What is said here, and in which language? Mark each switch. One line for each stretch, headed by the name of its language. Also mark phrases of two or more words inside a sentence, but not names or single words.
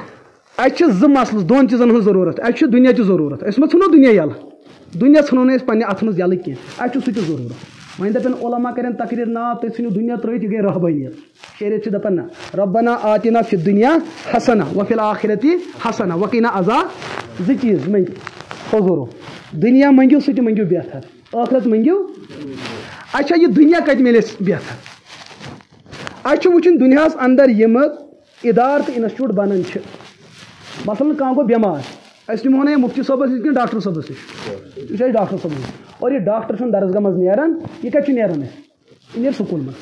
Kashmiri: اَسہِ چھِ زٕ مسلہٕ دۄن چیٖزن ہٕنٛز ضروٗرت اَسہِ چھُ دُنیا تہِ ضروٗرت أسۍ ما ژھٕنو دُنیا یَلہٕ دُنیا ژھٕنو نہٕ أسۍ پننہِ اتھٕ منٛز یَلہٕ کینٛہہ اَسہِ چھُ سُہ تہِ ضروٗرت. وۄنۍ دپن علما کرن تقریر نا تُہۍ ژھٕنِو دُنیا ترٲیِتھ یہِ گٔے رہبٲنیت. شریعت چھِ دپان نہ
Arabic: ربنا آتنا فی الدنیا حسنہ وفی الآخرتی حسنہ وقینا عذاب.
Kashmiri: زٕ چیٖز منٛگِو حضوٗرو دُنیا منٛگِو سُہ تہِ منٛگِو بہتر ٲخرت منٛگِو. اچھا یہِ دُنیا کتہِ میلہِ اَسہِ بہتر اَسہِ چھُ وٕچھُن دُنیاہس اندر یِمہٕ ادارٕ تہٕ انسٹِچوٗٹ بنان چھِ مثلاً کانٛہہ گوٚو بٮ۪مار أسۍ نِمہون نہٕ مُفتی صٲبس نِش کِنہٕ ڈاکٹر صٲبس نِش یہِ چھُ اَسہِ ڈاکٹر صٲبس نِش اور یہِ ڈاکٹر چھُنہٕ درسگاہ منٛز نیران یہِ کتہِ چھُ نیران اَسہِ یہِ نیرِ سکوٗل منٛز.